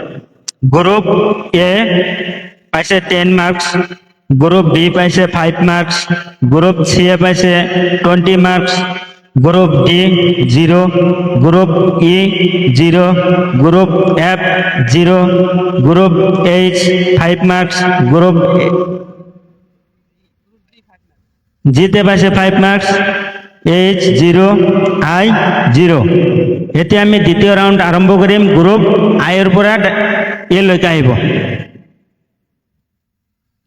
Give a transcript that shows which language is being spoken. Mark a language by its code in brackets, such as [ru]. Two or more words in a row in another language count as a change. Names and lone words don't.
[as] গ্রুপ এ পাইছে 10 মার্কস, গ্রুপ বি পাইছে 5 মার্কস, গ্রুপ সি পাইছে 20 মার্কস, গ্রুপ ডি 0, গ্রুপ ই 0, গ্রুপ এফ 0, গ্রুপ এইচ 5 মার্কস, গ্রুপ জিতে পাইছে 5 মার্কস, এইচ 0, আই 0। এতিয়া আমি দ্বিতীয় রাউন্ড আৰম্ভ কৰিম। গ্রুপ আইৰ পৰা এ লৈকে আহিব।